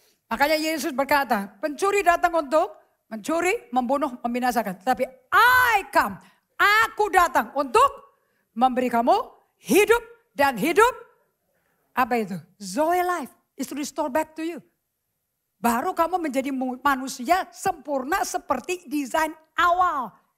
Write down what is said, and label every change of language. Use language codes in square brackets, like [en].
[id] Makanya Yesus berkata, pencuri datang untuk mencuri, membunuh, membinasakan. Tapi [en] I come. [id] Aku datang untuk memberi kamu hidup dan hidup. Apa itu? [en] Zoe life is to restore back to you. [id] Baru kamu menjadi manusia sempurna seperti desain awal.